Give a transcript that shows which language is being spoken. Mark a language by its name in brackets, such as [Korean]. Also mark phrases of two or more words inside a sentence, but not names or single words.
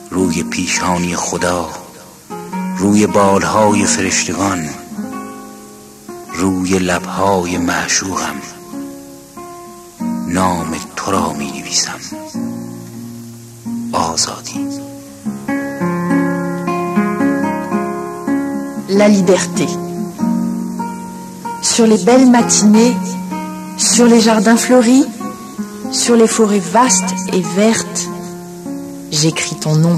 [Persian] روی پیشانی خدا، روی بالهای فرشتگان، روی لبهای معشوقم نام تو را می نویسم. آزادی. [French] La liberté. Sur les belles matinées, sur les jardins fleuris, sur les forêts vastes et vertes, j'écris ton nom.